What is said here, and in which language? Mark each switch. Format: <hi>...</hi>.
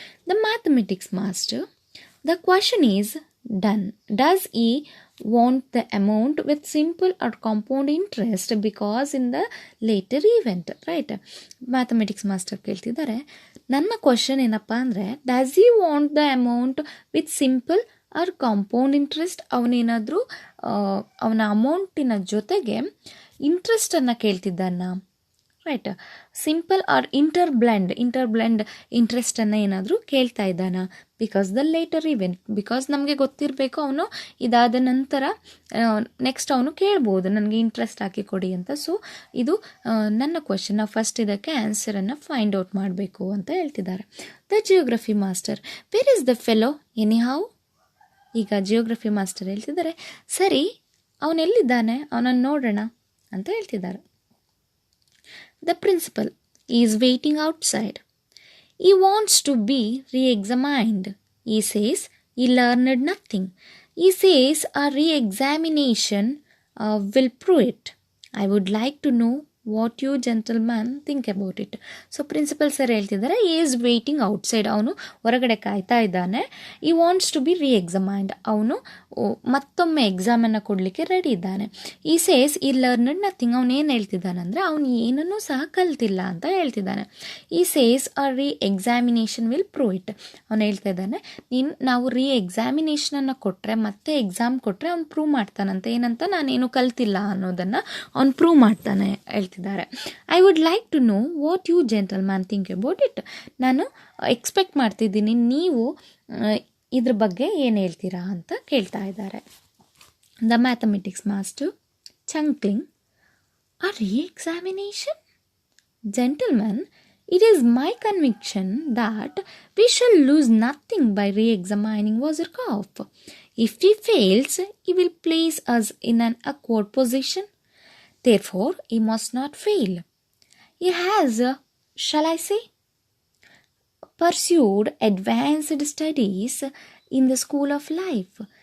<en>The mathematics master, the question is done. Does he want the amount with simple or compound interest because in the later event? Right.</en> <kn>Mathematics master ಕೇಳ್ತಿದ್ದಾರೆ, ನನ್ನ question ಏನಪ್ಪ ಅಂದರೆ,</kn> <en>does he want the amount with simple or compound interest,</en> <kn>ಅವನೇನಾದರೂ ಅವನ ಅಮೌಂಟಿನ ಜೊತೆಗೆ ಇಂಟ್ರೆಸ್ಟನ್ನು ಕೇಳ್ತಿದ್ದಾನ. Right. Simple R ಇಂಟರ್ಬ್ಲೆಂಡ್ ಇಂಟ್ರೆಸ್ಟನ್ನು ಏನಾದರೂ ಕೇಳ್ತಾ ಇದ್ದಾನ.</kn> <en>because the later event,</en> <kn>because ನಮಗೆ ಗೊತ್ತಿರಬೇಕು ಅವನು ಇದಾದ ನಂತರ ನೆಕ್ಸ್ಟ್ ಅವನು ಕೇಳ್ಬೋದು ನನಗೆ ಇಂಟ್ರೆಸ್ಟ್ ಹಾಕಿ ಕೊಡಿ ಅಂತ. ಸೊ ಇದು ನನ್ನ ಕ್ವಶನ್. ನಾವು ಫಸ್ಟ್ ಇದಕ್ಕೆ ಆನ್ಸರನ್ನು ಫೈಂಡ್ ಔಟ್ ಮಾಡಬೇಕು ಅಂತ ಹೇಳ್ತಿದ್ದಾರೆ.</kn> <en>The geography master, where is the fellow anyhow.</en> <kn>ಈಗ ಜಿಯೋಗ್ರಫಿ ಮಾಸ್ಟರ್ ಹೇಳ್ತಿದ್ದಾರೆ, ಸರಿ ಅವನೆಲ್ಲಿದ್ದಾನೆ, ಅವನನ್ನು ನೋಡೋಣ ಅಂತ ಹೇಳ್ತಿದ್ದಾರೆ.</kn> <en>The principal is waiting outside. He wants to be re-examined. He says he learned nothing. He says a re-examination will prove it. I would like to know what you gentlemen think about it.</en> <kn>So principal sir ಹೇಳ್ತಿದ್ದಾರೆ,</kn> <en>he is waiting outside.</en> <kn>ಅವನು ಹೊರಗಡೆ ಕಾಯ್ತಾ ಇದ್ದಾನೆ.</kn> <en>he wants to be re-examined.</en> <kn>ಅವನು ಮತ್ತೊಮ್ಮೆ ಎಕ್ಸಾಮನ್ನು ಕೊಡಲಿಕ್ಕೆ ready ಇದ್ದಾನೆ.</kn> <en>he says he learned nothing.</en> <kn>ಅವನು ಏನು ಹೇಳ್ತಿದ್ದಾನೆ ಅಂದರೆ ಅವನು ಏನನ್ನೂ ಸಹ ಕಲ್ತಿಲ್ಲ ಅಂತ ಹೇಳ್ತಿದ್ದಾನೆ.</kn> <en>he says a re-examination will prove it.</en> <kn>ಅವನು ಹೇಳ್ತಾ ಇದ್ದಾನೆ, ನಾವು ರೀ-ಎಕ್ಸಾಮಿನೇಷನನ್ನು ಕೊಟ್ಟರೆ, ಮತ್ತೆ ಎಕ್ಸಾಮ್ ಕೊಟ್ಟರೆ ಅವ್ನು ಪ್ರೂವ್ ಮಾಡ್ತಾನಂತೆ. ಏನಂತ, ನಾನೇನು ಕಲ್ತಿಲ್ಲ ಅನ್ನೋದನ್ನು ಅವ್ನು ಪ್ರೂವ್ ಮಾಡ್ತಾನೆ ಹೇಳ್ತಿದ್ದಾರೆ.</kn> <en>I would like to know what you gentleman think about it.</en> <kn>ನಾನು ಎಕ್ಸ್ಪೆಕ್ಟ್ ಮಾಡ್ತಿದ್ದೀನಿ ನೀವು ಇದ್ರ ಬಗ್ಗೆ ಏನು ಹೇಳ್ತೀರಾ ಅಂತ ಕೇಳ್ತಾ ಇದ್ದಾರೆ.</kn> <en>The mathematics master Chankling, a re-examination? Gentlemen, it is my conviction that we shall lose nothing by re-examining Wazirkov. If he fails, he will place us in an awkward position. Therefore, he must not fail. He has, shall I say, pursued advanced studies in the school of life.</en>